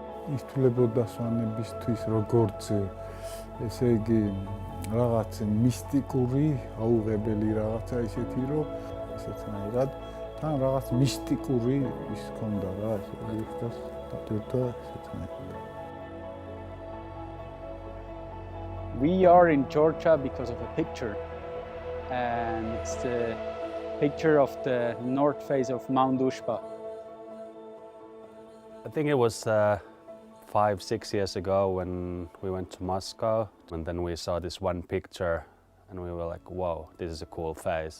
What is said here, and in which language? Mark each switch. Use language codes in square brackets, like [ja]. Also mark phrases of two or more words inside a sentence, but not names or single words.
[ka] ითვლებოდა სვანებისთვის როგორც ესე იგი რაღაც მისტიკური, აუღებელი რაღაცა ისეთი, რომ ესეთნაირად თან რაღაც მისტიკური ის ქონდა რა, ესე იგი და ესეთნაირად. [en] We are in Georgia because of a picture, and it's the picture of the north face of Mount Ushba. I think it was 5-6 years ago when we went to Moscow, and then we saw this one picture and we were like, whoa, this is a cool face.